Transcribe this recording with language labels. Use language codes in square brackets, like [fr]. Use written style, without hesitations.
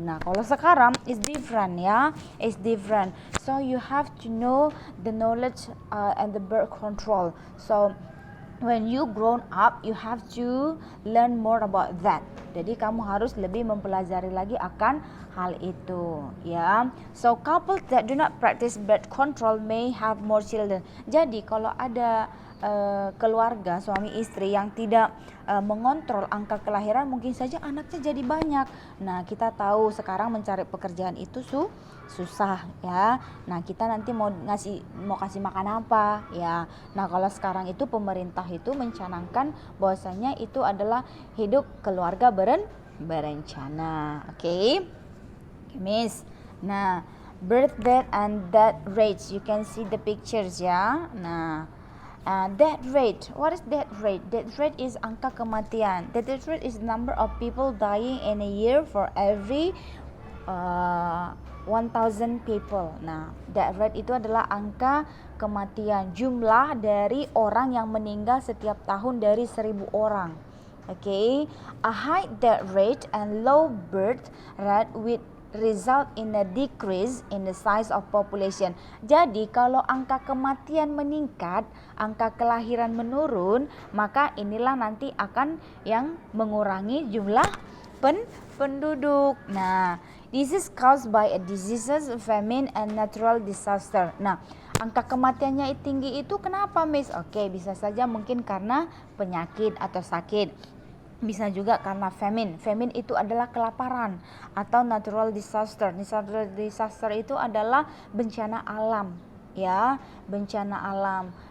[id] Nah, kalau sekarang [en] is different ya, is different. So you have to know the knowledge and the birth control. So when you grown up, you have to learn more about that. [id] Jadi kamu harus lebih mempelajari lagi akan hal itu, ya. [en] So couples that do not practice birth control may have more children. [id] Jadi kalau ada keluarga suami istri yang tidak mengontrol angka kelahiran, mungkin saja anaknya jadi banyak. Nah, kita tahu sekarang mencari pekerjaan itu susah ya. Nah, kita nanti mau kasih makan apa ya. Nah, kalau sekarang itu pemerintah itu mencanangkan bahwasanya itu adalah hidup keluarga berencana. [en] Oke. Miss. Nah, birth death and death rates, you can see the pictures ya. Nah, death rate, what is death rate? Death rate is [id] angka kematian. [en] The death rate is the number of people dying in a year for every 1000 people. [id] Nah, death rate itu adalah angka kematian, jumlah dari orang yang meninggal setiap tahun dari 1000 orang. [en] Okay, a high death rate and low birth rate with result in a decrease in the size of population. [id] Jadi kalau angka kematian meningkat, angka kelahiran menurun, maka inilah nanti akan yang mengurangi jumlah penduduk. [en] Nah, this is caused by a diseases, famine and natural disaster. [id] Nah, angka kematiannya tinggi itu kenapa, Miss? Oke, bisa saja mungkin karena penyakit atau sakit. Bisa juga karena famine. Famine itu adalah kelaparan atau natural disaster. Natural disaster itu adalah bencana alam, ya, bencana alam.